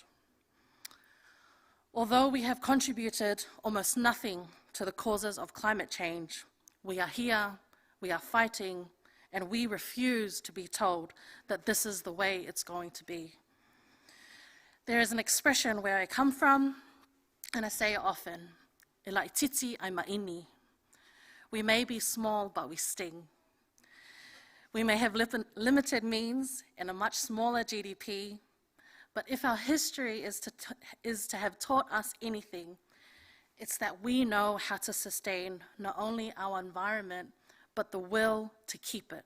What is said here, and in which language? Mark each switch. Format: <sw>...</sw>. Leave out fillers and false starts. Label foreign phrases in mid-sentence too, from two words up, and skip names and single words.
<en>Although we have contributed almost nothing to the causes of climate change, we are here, we are fighting, and we refuse to be told that this is the way it's going to be. There is an expression where I come from, and I say it often,</en> <sm>"E lai titi ai maini."</sm> <en>We may be small, but we sting. We may have limited means and a much smaller GDP, but if our history is to have taught us anything, it's that we know how to sustain not only our environment, but the will to keep it.</en>